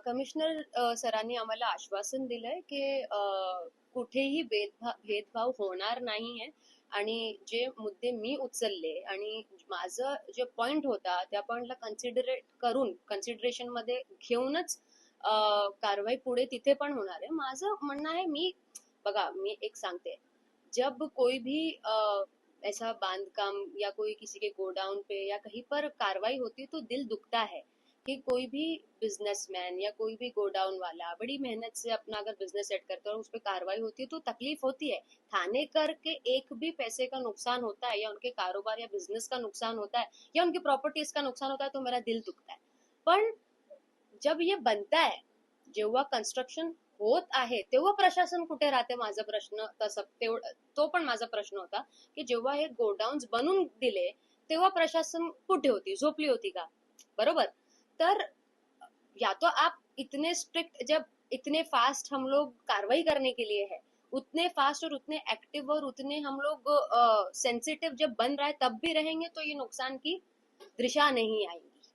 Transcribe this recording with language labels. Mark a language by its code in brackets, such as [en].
[mr] Commissioner सरांनी आम्हाला आश्वासन दिलंय की कुठेही भेदभाव होणार नाहीये. आणि जे मुद्दे मी उचलले आणि माझं जे पॉइंट होता त्या पॉइंटला कन्सिडरेशन मध्ये घेऊनच कारवाई पुढे तिथे पण होणार आहे. माझं म्हणणं आहे, बघा मी एक सांगते, [hi] जब कोई भी ऐसा बांधकाम या कोई किसी के गोडाउन पे या कहीं पर कारवाई होती तो दिल दुखता है कि कोई भी बिजनेसमैन या कोई भी गोडाउन वाला बड़ी मेहनत से अपना अगर बिजनेस सेट करता है और उस पर कारवाई होती है तो तकलीफ होती है. थाने करके एक भी पैसे का नुकसान होता है या उनके कारोबार या बिजनेस का नुकसान होता है या उनकी प्रॉपर्टीज का नुकसान होता है तो मेरा दिल दुखता है. [mr] पण [hi] जब ये बनता है, [mr] जेव्हा कन्स्ट्रक्शन होत आहे तेव्हा प्रशासन कुठे राहते, माझा प्रश्न तो पण माझा प्रश्न होता की जेव्हा हे गोडाउन्स बनून दिले तेव्हा प्रशासन कुठे होती, झोपली होती का? बरोबर. [hi] तर या तो आप इतने स्ट्रिक्ट, जब इतने फास्ट हम लोग कार्रवाई करने के लिए है, उतने फास्ट और उतने एक्टिव और उतने हम लोग सेंसिटिव जब बन रहा है तब भी रहेंगे तो ये नुकसान की दिशा नहीं आएंगे.